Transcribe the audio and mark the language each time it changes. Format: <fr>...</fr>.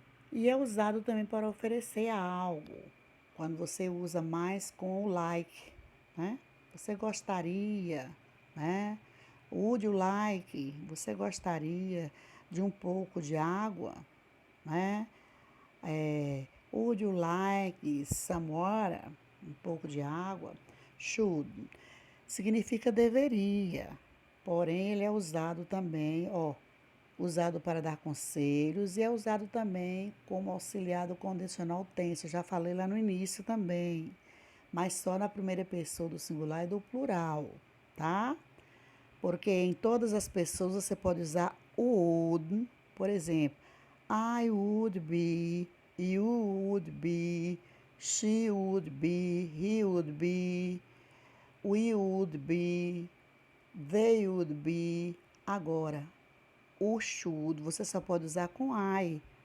<pt>E é usado também para oferecer algo, quando você usa mais com o like, né? Você gostaria, né?</pt> <en>Would you like?</en> <pt>Você gostaria de um pouco de água, né?</pt> <en>Would you like some water?</en> <pt>Um pouco de água. Should significa deveria, porém ele é usado também, usado para dar conselhos e é usado também como auxiliar do condicional tense. Eu já falei lá no início também, mas só na primeira pessoa do singular e do plural, tá? Porque em todas as pessoas você pode usar o would, por exemplo,</pt> <en>I would be, you would be, she would be, he would be, we would be, they would be.</en> <pt>Agora, o should você só pode usar com I.</pt>